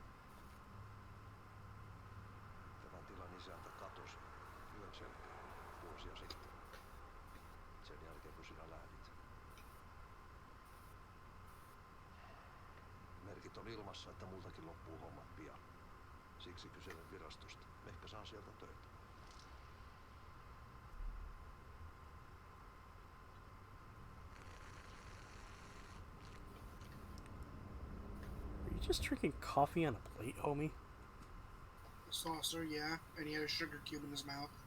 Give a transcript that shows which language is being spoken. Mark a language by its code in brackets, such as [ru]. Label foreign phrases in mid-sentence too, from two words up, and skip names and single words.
[fi] Tämän tilan isäntä katosi yön selkeä vuosia sitten. Sen jälkeen kun sinä lähdit. Merkit on ilmassa, että multakin loppuu hommat pian. Siksi kyselen virastosta. Ehkä saan sieltä töitä. [en] Are you just drinking coffee on a plate, homie? Saucer, yeah, and he had a sugar cube in his mouth.